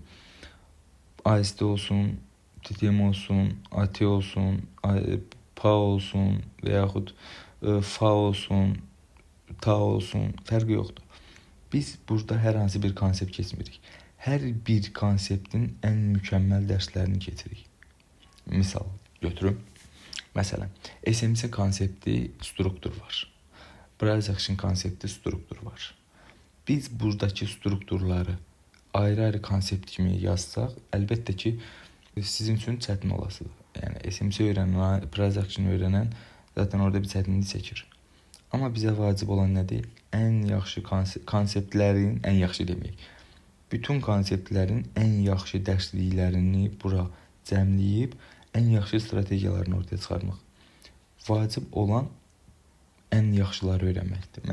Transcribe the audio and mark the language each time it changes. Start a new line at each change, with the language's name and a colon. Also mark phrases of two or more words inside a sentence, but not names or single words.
Azerbaijani: AST olsun, TTM olsun, AT olsun, PA olsun və yaxud FA olsun, TA olsun, fərqi yoxdur. Biz burada hər hansı bir konsept keçmirik. Hər bir konseptin ən mükəmməl dərslərini keçirik. Misal götürüm. Məsələn, SMC konsepti struktur var.
English: Price action
Azerbaijani: konsepti struktur var. Biz buradakı strukturları ayrı-ayrı konsept kimi yazsaq, əlbəttə ki, sizin üçün çətin olasıdır. Yəni SMC öyrənən,
English: price action
Azerbaijani: öyrənən zaten orada bir çətinlik çəkir. Amma bizə vacib olan nədir? Ən yaxşı konseptlərin, ən yaxşı deməyək. Bütün konseptlərin ən yaxşı dərsliklərini bura cəmləyib ən yaxşı strategiyalarını ortaya çıxarmaq. Vacib olan ən yaxşıları öyrənməkdir.